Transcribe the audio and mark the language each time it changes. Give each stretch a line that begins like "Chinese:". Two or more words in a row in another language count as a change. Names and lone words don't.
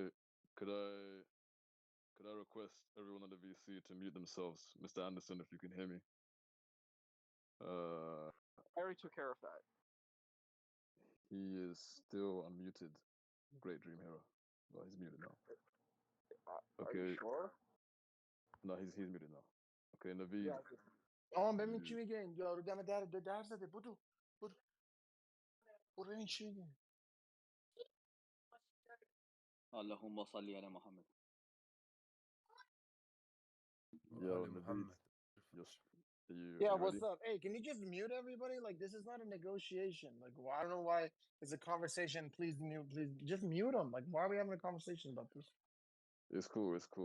English: Could I could I request everyone on the VC to mute themselves? Mr. Anderson, if you can hear me. I already took care of that. He is still unmuted. Great dream hero. No, he's muted now. Are you Okay. sure? No, he's muted now. Okay, Navid.
Turkish: Ya, tamam ben içime gelin. Ya deme derse de budur. Buranın içine gelin.
Arabic: اللهم صل على محمد.
English: Yo, Ali Navid. Muhammad. Yeah, You what's ready? up? Hey, can you just mute everybody? Like, this is not a negotiation. Like, I don't know why it's a conversation. Please mute. Please just mute them. Like, why are we having a conversation about this? It's cool. It's cool.